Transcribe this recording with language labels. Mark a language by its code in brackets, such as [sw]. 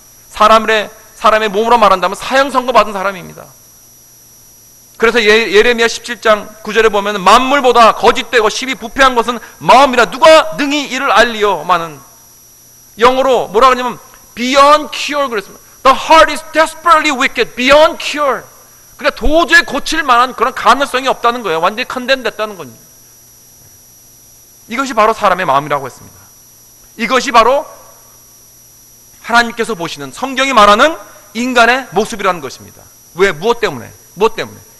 [ko] 사람의 몸으로 말한다면 사형 선고 받은 사람입니다. 그래서 예레미야 17장 9절에 보면 만물보다 거짓되고 심히 부패한 것은 마음이라 누가 능히 이를 알리요마는, 영어로 뭐라 그러냐면 [en] beyond cure [ko] 그랬습니다. [en] The heart is desperately wicked, beyond cure. [ko] 그러니까 도저히 고칠 만한 그런 가능성이 없다는 거예요. 완전히 컨덴됐다는 겁니다. 이것이 바로 사람의 마음이라고 했습니다. 이것이 바로 하나님께서 보시는, 성경이 말하는 인간의 모습이라는 것입니다. 왜? 무엇 때문에? 무엇 때문에?